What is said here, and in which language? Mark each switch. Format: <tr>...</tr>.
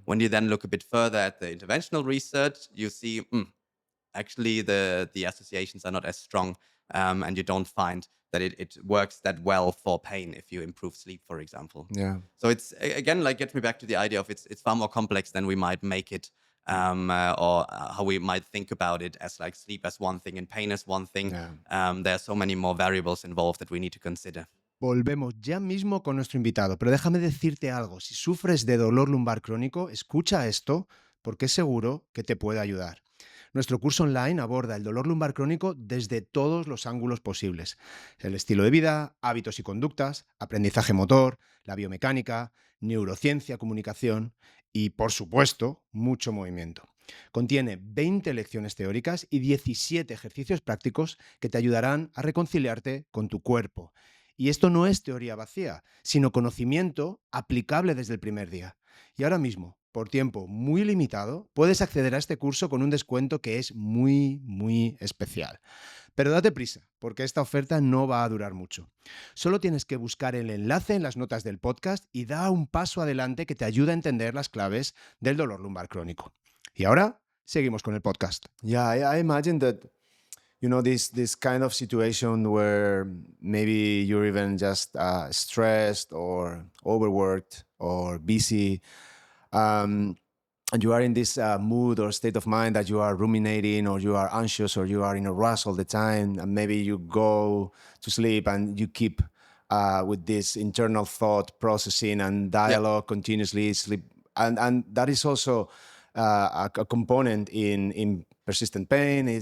<en>When you then look a bit further at the interventional research, you see, actually the associations are not as strong, and you don't find that it works that well for pain if you improve sleep, for example. Yeah. So it's again, like, gets me back to the idea of it's far more complex than we might make it, or how we might think about it, as like sleep as one thing and pain as one thing. Yeah. There are so many more variables involved that we need to consider.</en> <es>Volvemos ya mismo con nuestro invitado, pero déjame decirte algo. Si sufres de dolor lumbar crónico, escucha esto porque es seguro que te puede ayudar. Nuestro curso online aborda el dolor lumbar crónico desde todos los ángulos posibles. El estilo de vida, hábitos y conductas, aprendizaje motor, la biomecánica, neurociencia, comunicación y, por supuesto, mucho movimiento. Contiene 20 lecciones teóricas y 17 ejercicios prácticos que te ayudarán a reconciliarte con tu cuerpo. Y esto no es teoría vacía, sino conocimiento aplicable desde el primer día. Y ahora mismo, por tiempo muy limitado, puedes acceder a este curso con un descuento que es muy, muy especial. Pero date prisa, porque esta oferta no va a durar mucho. Solo tienes que buscar el enlace en las notas del podcast y da un paso adelante que te ayuda a entender las claves del dolor lumbar crónico. Y ahora, seguimos con el podcast.</es> <en>Yeah, I imagine that this kind of situation where maybe you're even just stressed or overworked or busy, and you are in this mood or state of mind that you are ruminating, or you are anxious, or you are in a rush all the time, and maybe you go to sleep and you keep with this internal thought processing and dialogue continuously sleep, and that is also a component in persistent pain.</en>